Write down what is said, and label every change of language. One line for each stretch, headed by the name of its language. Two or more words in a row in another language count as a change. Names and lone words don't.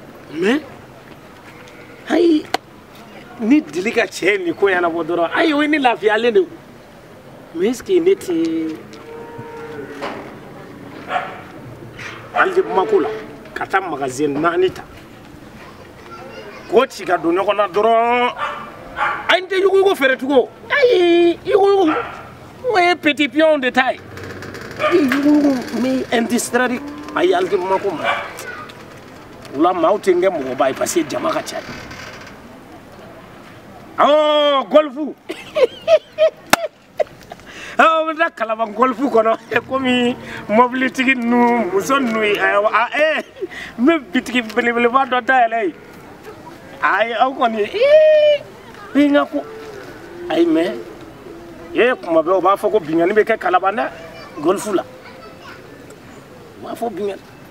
Bambara: mais ayi ni dili ka cɛ ni ko ɲɛnabɔ dɔrɔn ayi o ye ne lafiyalen de
French: mais est ce que
Bambara: ne tɛ hali de Bamako la ka taa magasin 4 ta k'o ci ka don ɲɔgɔn na dɔrɔn ayi n tɛ yugujugu feere tugun ayi yugujugu o ye
French: petit pion de taille
Bambara: yugujugu n bɛ industrie ayi hali de Bamako ma o la maaw tɛ n kɛ mɔgɔba ye parce que jama ka ca oh golfu oh bɛ taa Kalaban golfu kɔnɔ komi mobilitigi ninnu muso ninnu ye n bɛ bitigi belebeleba dɔ dayɛlɛ yen ayi aw kɔni n ka ko ayi mais kuma bɛɛ u b'a fɔ ko binkani bɛ kɛ Kalaban dɛ golfu la u b'a fɔ binkani